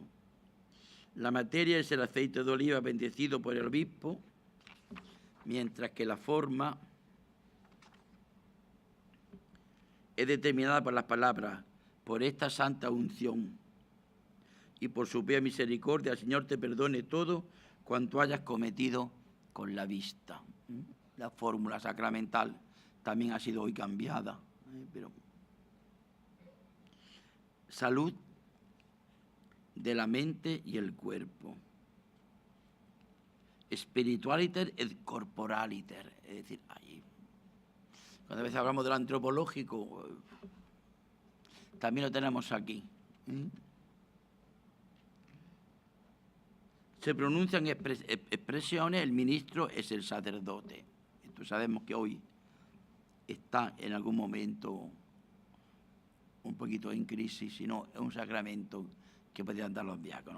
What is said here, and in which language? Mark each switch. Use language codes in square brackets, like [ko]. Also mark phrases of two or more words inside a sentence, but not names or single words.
[es] La materia es el aceite de oliva bendecido por el obispo, mientras que la forma es determinada por las palabras, por esta santa unción y por su pía misericordia, el Señor te perdone todo cuanto hayas cometido con la vista. La fórmula sacramental también ha sido hoy cambiada, pero salud de la mente y el cuerpo. [la] Spiritualiter et corporaliter, [es] es decir, ahí. Cuando a veces hablamos del antropológico, también lo tenemos aquí. Se pronuncian expresiones, el ministro es el sacerdote. Esto sabemos que hoy está en algún momento un poquito en crisis, sino es un sacramento que podrían dar los diáconos.